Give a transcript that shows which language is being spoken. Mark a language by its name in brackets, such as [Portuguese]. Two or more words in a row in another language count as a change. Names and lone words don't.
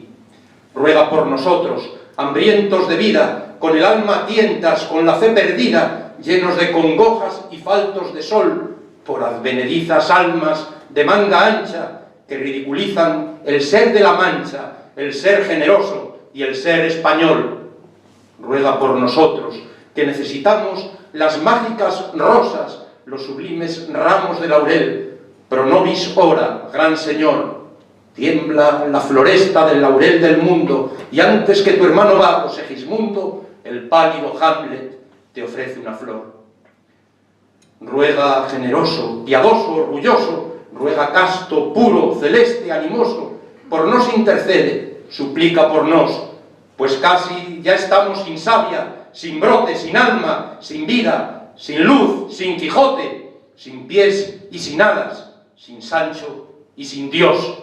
[Spanish] Ruega por nosotros, hambrientos de vida, con el alma a tientas, con la fe perdida, llenos de congojas y faltos de sol, por advenedizas almas de manga ancha, que ridiculizan el ser de la Mancha, el ser generoso y el ser español. Ruega por nosotros, que necesitamos las mágicas rosas, los sublimes ramos de laurel. [Latin] Pro nobis ora, [Spanish] gran Señor. Tiembla la floresta del laurel del mundo, y antes que tu hermano vago, Segismundo, el pálido Hamlet te ofrece una flor. Ruega generoso, piadoso, orgulloso, ruega casto, puro, celeste, animoso, por nos intercede, suplica por nos, pues casi ya estamos sin savia, sin brote, sin alma, sin vida, sin luz, sin Quijote, sin pies y sin alas, sin Sancho y sin Dios.